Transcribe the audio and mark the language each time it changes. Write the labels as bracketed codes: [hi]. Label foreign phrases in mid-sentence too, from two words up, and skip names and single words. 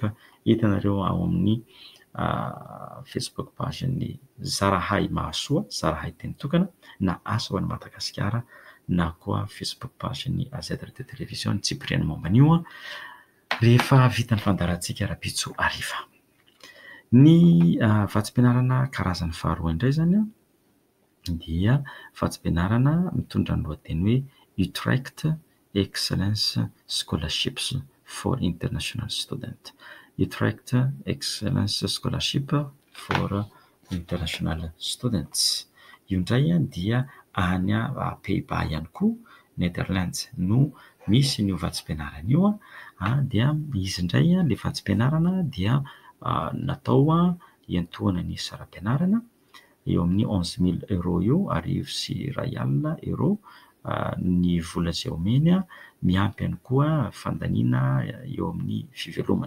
[mg] Hitanareo ao amin'ny [en] Facebook page [mg] ny Zarahay Mahasoa, Zarahay teny tokana na asa ho an'i Madagasikara, na koa [en] Facebook page [mg] ny AZ Radio Télévision Tsipriana momban'io rehefa vita ny fandarantsika Rabitso hariva. Ny vatsim-pianarana karazany faharoa indray zany dia vatsim-pianarana mitondra ny lohateny hoe Utrecht Excellence Scholarships for International Student. Utrecht Excellence Scholarship for International Students. Io indray dia any Pays-Bas ihany koa, Netherlands no misy io vatsim-pianarana io dia izy indray ilay vatsim-pianarana dia natao hiantohana ny saram-pianarana eo amin'ny 11 000 € eo, arivo sy iray alina euro ny vola izay omeny, miampy ihany koa fandaniana eo amin'ny fivelomana.